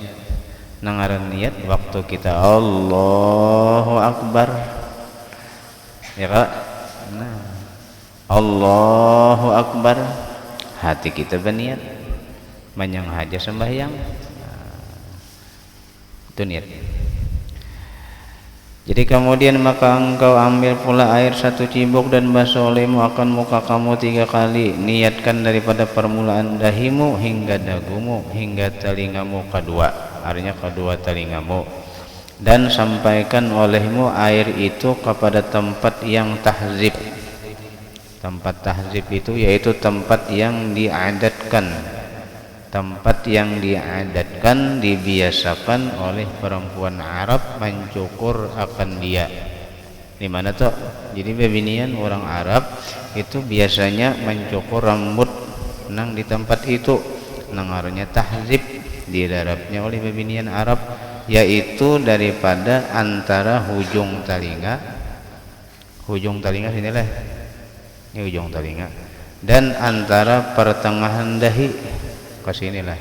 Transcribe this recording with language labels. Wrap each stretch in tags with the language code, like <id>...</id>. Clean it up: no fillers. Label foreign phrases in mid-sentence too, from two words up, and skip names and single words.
<bjn>Nang ngaran niat waktu kita</bjn> <ar>الله أكبر,</ar> <bjn>ya Kak. Nah,</bjn> <ar>الله أكبر,</ar> <bjn>hati kita berniat manyang haja sembahyang, itu niat. Jadi kemudian maka engkau ambil pula air 1 cibuk dan basuh olehmu akan muka kamu 3 kali. Niatkan daripada permulaan dahimu hingga dagumu hingga telingamu kedua, artinya kedua telingamu, dan sampaikan olehmu air itu kepada tempat yang tahzib. Tempat tahzib itu yaitu tempat yang diadatkan, tempat yang diadatkan, dibiasakan oleh perempuan Arab mencukur akan dia. Di mana tuh? Jadi bebinian orang Arab itu biasanya mencukur rambut nang di tempat itu, nang artinya tahzib, didarapnya oleh bebinian Arab, yaitu daripada antara hujung telinga sinilah, ini ujung telinga, dan antara pertengahan dahi ke sini lah.</bjn>